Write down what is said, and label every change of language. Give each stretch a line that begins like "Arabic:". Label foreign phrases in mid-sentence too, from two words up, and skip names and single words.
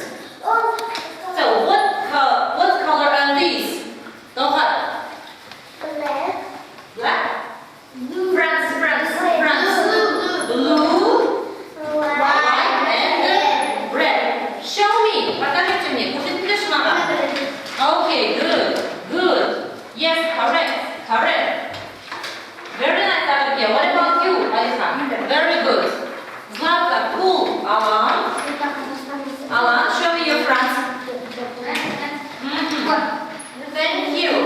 English: So what color are these? Go ahead. Black. France. Blue. White and red. Show me.
Russian: Покажите мне.
Kazakh: Көрсетіңізші маған.
English: Okay, good. Yes, correct. Very nice, Abigail. What about you, Alisa? Very good. Zlata, cool. Alan, show me your France. Thank you.